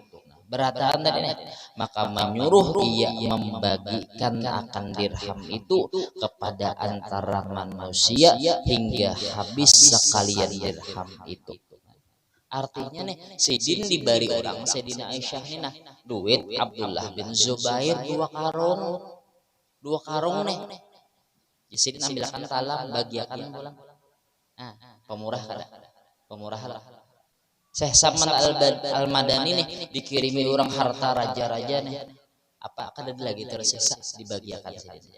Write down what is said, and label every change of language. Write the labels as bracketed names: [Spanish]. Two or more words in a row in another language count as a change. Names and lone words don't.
[Banjar] Berataan tadi nih, [Indonesian] maka menyuruh ia membagikan akan dirham itu kepada antara manusia hingga habis sekalian dirham itu. [Banjar] Artinya nih, Sayyidin diberi orang Sayyidina Aisyah nih nah duit Abdullah bin Zubair 2 karung nih. Sayyidin ambilkan talam bagiakan pulang. Nah, pemurah lah. Syekh Saman Al-Madani nih dikirimi orang harta raja-raja nih. Apa kada lagi tersiksa dibagiakan saja.